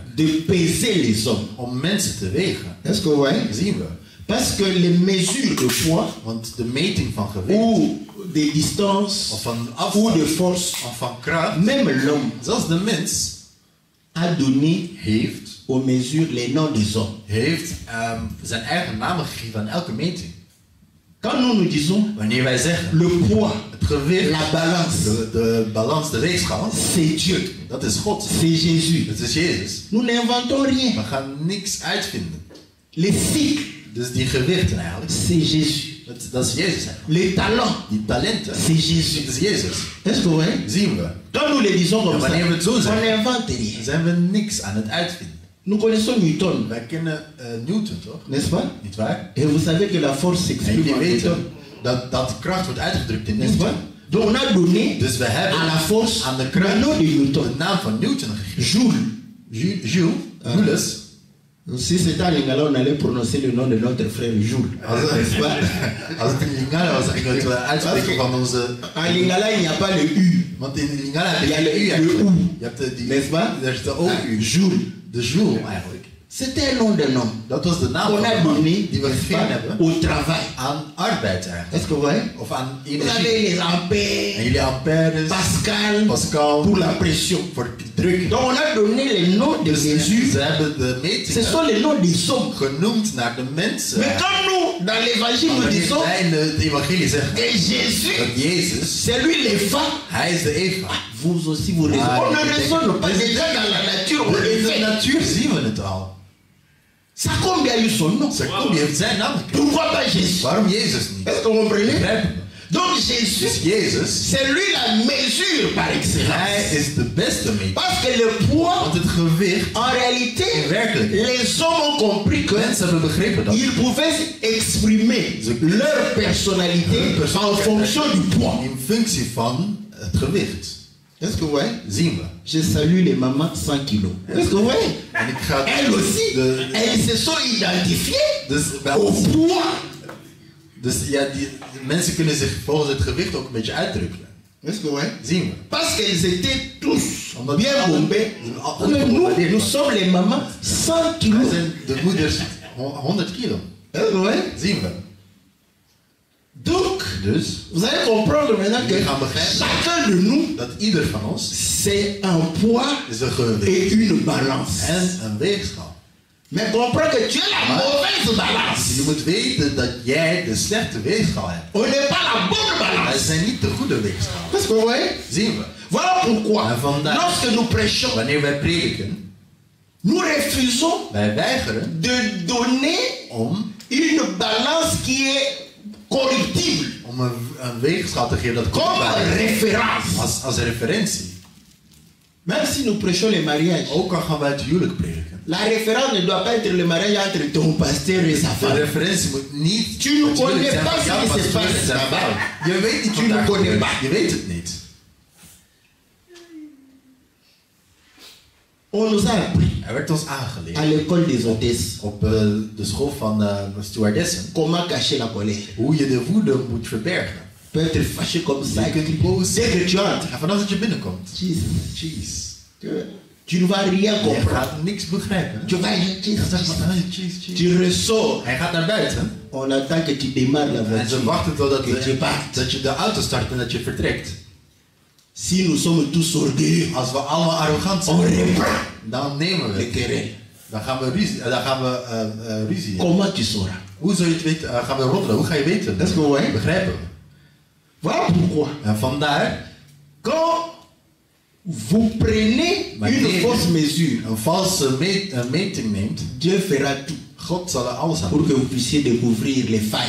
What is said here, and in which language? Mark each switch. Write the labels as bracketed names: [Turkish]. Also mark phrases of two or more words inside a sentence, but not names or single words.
[French] de peser les hommes. [Dutch] om mensen te wegen. [French] Est-ce que vous voyez? [Dutch] Zien we. [French] Parce que les mesures de poids [Dutch] Want de meting van gewicht [French] ou de distance [Dutch] of van [French] ou de [Dutch] afstand [French] force, [Dutch] of van kracht, [French] même l'homme [Dutch] zelfs de mens [French] a donné [Dutch] heeft [French] aux mesures les noms des hommes. [Dutch] zijn eigen namen gegeven aan elke meting. [French] Quand nous disons [Dutch] Wanneer wij zeggen [French] le poids, [Dutch] het gewicht, [French] la balance, [Dutch] de balans, de weegschaal, [French] c'est Dieu, [Dutch] dat is God. [French] c'est Jésus. [Dutch] Het is Jezus. [French] Nous n'inventons rien. [Dutch] We gaan niks uitvinden. [French] Les cycles, [Dutch] Dus die gewichten eigenlijk, [French] c'est Jésus. [Dutch] dat is Jezus eigenlijk. [French] Les talents, [Dutch] Die talenten, [French] c'est Jésus. [Dutch] dat is Jezus. [French] Est-ce que vous voyez? [Dutch] Zien we. [French] Quand nous les disons comme [Dutch] Ja, [French] ça, [Dutch] wanneer we het zo [French] on [Dutch] zeggen, [French] n'invente rien. [Dutch] dan zijn we niks aan het uitvinden. [French] Nous connaissons Newton, [Dutch] Wij kennen Newton, toch? [French] n'est-ce pas? [Dutch] Niet waar? [French] Et vous savez que la force [Dutch] En [French] s'exprime [Dutch] jullie [French] en Newton, [Dutch] weten dat kracht wordt uitgedrukt in [French] n'est-ce pas? [Dutch] Newton. [French] Donc on a donné [Dutch] Dus we hebben [French] à la force [Dutch] aan de [French] le [Dutch] kracht [French] nom de [Dutch] de [French] Newton, [Dutch] naam van Newton gegeven. [French] Joule. [Dutch] Jules. [French] Si c'était à Lingala, on allait prononcer le nom de notre frère Joule. N'est-ce pas? [Dutch] Als het in Lingala was, ging het uitspreken van onze... [French] En Lingala, il n'y a pas le U. [Dutch] Want in Lingala heb [French] Il y a [Dutch] je de U [French] le [Dutch] eigenlijk. [French] U. [Dutch] Je hebt die... [French] N'est-ce pas? [Dutch] Er is de O-U. [French] Joule. [Dutch] De Joule eigenlijk. [French] C'était un nom de nom. [Dutch] Dat was de naam [French] On a [Dutch] van de man [French] donné [Dutch] die we [French] n'est-ce [Dutch] gegeven [French] pas, [Dutch] hebben [French] au travail. [Dutch] aan arbeid eigenlijk. [French] Est-ce que vous voyez? [Dutch] Of aan [French] Vous avez [Dutch] energie. [French] les [Dutch] En [French] ampères, [Dutch] jullie amperes, [French] Pascal, [Dutch] Pascal, [French] pour la pression. [Dutch] voor druk. [French] Donc on a donné les noms des [Dutch] Dus [French] mesures. [Dutch] ze hebben de [French] Ce [Dutch] metingen [French] sont les noms des hommes. [Dutch] genoemd naar de mensen. [French] Mais quand nous, dans l'évangile, nous [Dutch] Wanneer [French] disons [Dutch] wij in het evangelie zeggen [French] que Jésus, [Dutch] dat Jezus, [French] c'est lui l'Eva, [Dutch] hij is de Eva. [French] vous aussi vous raisonnez. [Dutch] Ah, [French] On ne [Dutch] ik denk- [French] raisonne pas déjà dans la nature, on le [Dutch] In de [French] fait. [Dutch] natuur zien we het al. [French] Ça combien a eu son nom? [Dutch] Jacob heeft zijn naam gekregen. [French] Pourquoi pas Jésus? [Dutch] Waarom Jezus niet? [French] Est-ce que vous comprenez? [Dutch] Begrijpen we? [French] Donc [Dutch] Dus [French] Jésus, [Dutch] Jezus, [French] c'est lui la mesure par excellence. [Dutch] hij is de beste meter. [French] Parce que le poids, [Dutch] Want het gewicht, [French] en réalité, [Dutch] in werkelijkheid, [French] les hommes ont compris que [Dutch] mensen hebben begrepen dat [French] ils pouvaient exprimer leur personnalité en fonction du poids. [Dutch] in functie van het gewicht. [French] Est-ce que vous voyez? [Dutch] Zien we. [French] Je salue les mamans 100 kilos. Est-ce que vous voyez? [Dutch] En ik ga [French] Elles aussi, elles se sont identifiées [Dutch] dus, [French] au poids. [Dutch] dus ja, die mensen kunnen zich volgens het gewicht ook een beetje uitdrukken. [French] Est-ce que vous voyez? [Dutch] Zien we. [French] Parce qu'ils étaient tous [Dutch] Omdat [French] bien [Dutch] alle- [French] bombés. [Dutch] alle [French] Mais [Dutch] gebombardeerd [French] nous [Dutch] waren. [French] sommes les mamans 100 [Dutch] Wij [French] kilos. [Dutch] zijn de moeders 100 kilo. [French] Est-ce que vous voyez? [Dutch] Zien we. [French] Donc, [Dutch] Dus [French] vous allez comprendre maintenant que [Dutch] Jullie gaan begrijpen. [French] chacun de nous, [Dutch] dat ieder van ons [French] c'est un poids [Dutch] is een gewicht [French] et une balance. [Dutch] en een weegschaal. [French] Mais comprends que tu es la mauvaise [Dutch] Dus [French] balance. [Dutch] je moet weten dat jij de slechte weegschaal hebt. [French] On n'est pas la bonne [Dutch] Wij [French] balance. [Dutch] zijn niet de goede weegschaal. [French] Est-ce que vous voyez? [Dutch] Zien we. [French] Voilà pourquoi, [Dutch] En vandaar- [French] lorsque nous prêchons, [Dutch] Wanneer wij prediken, [French] nous refusons [Dutch] wij weigeren [French] de donner [Dutch] om [French] une balance qui est corruptible [Dutch] een weegschaal te geven dat [French] comme [Dutch] klopt [French] référence. [Dutch] als referentie. [French] Même si nous prêchons les mariages, [Dutch] Ook al gaan wij het huwelijk prediken. [French] la référence ne doit pas être le mariage entre ton pasteur et sa [Dutch] De [French] femme. [Dutch] referentie moet niet... [French] Tu ne [Dutch] het huwelijk [French] connais [Dutch] zijn [French] pas [Dutch] van [French] ce [Dutch] jouw [French] qui se [Dutch] pastoor [French] passe [Dutch] en zijn [French] là-bas. [Dutch] vrouw. Je weet niet [French] Tu [Dutch] wat [French] ne [Dutch] daar [French] connais [Dutch] gebeurt. [French] pas. [Dutch] Je weet het niet. [French] On nous a appris [Dutch] Er werd ons [French] à [Dutch] aangeleerd [French] l'école des hôtesses [Dutch] op de school van stewardessen [French] comment cacher la colère. [Dutch] hoe je de woede moet verbergen. [French] Tu peux être fâché comme ça. [Dutch] Je kunt boos [French] Dès [Dutch] zijn. [French] que tu entres, [Dutch] En vanaf dat je binnenkomt, [French] cheese. Tu ne vas rien [Dutch] je [French] comprendre. [Dutch] gaat niks begrijpen. [French] Tu vas Cheese. tu ressors. [Dutch] Hij gaat naar buiten [French] On attend que tu démarres la [Dutch] en ze [French] voiture. [Dutch] wachten totdat [French] Que tu partes. [Dutch] dat je de auto start en dat je vertrekt. [French] Si nous sommes tous orgueilleux, [Dutch] Als we allemaal arrogant [French] on [Dutch] zijn, [French] reprend [Dutch] dan nemen we [French] les [Dutch] het. [French] querelles. [Dutch] Dan gaan we ruzie. [French] Comment tu sauras? [Dutch] Hoe zou je het weten? Gaan we roddelen? Hoe ga je weten? Dat is gewoon, hè? Begrijpen we. [French] Voilà pourquoi. [Dutch] En vandaar, [French] Quand vous prenez une fausse mesure, [Dutch] een valse meting neemt, [French] Dieu fera tout [Dutch] God zal er alles aan [French] pour [Dutch] doen. [French] que vous puissiez découvrir les failles.